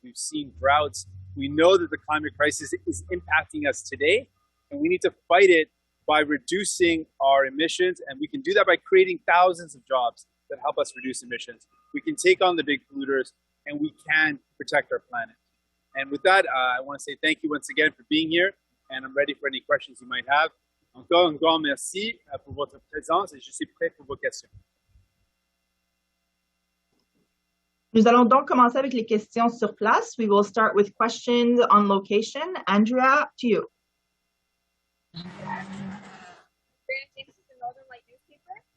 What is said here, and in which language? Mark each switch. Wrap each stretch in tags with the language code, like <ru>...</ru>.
<en>We've seen droughts. We know that the climate crisis is impacting us today, and we need to fight it by reducing our emissions. And we can do that by creating thousands of jobs that help us reduce emissions. We can take on the big polluters, and we can protect our planet. And with that, I want to say thank you once again for being here, and I'm ready for any questions you might have.</en> <fr>Encore un grand merci pour votre présence, et je suis prêt pour vos questions. Nous allons donc commencer avec les questions sur place.</fr> <en>We will start with questions on location. Andrea, to you. This is the Northern Light newspaper.</en>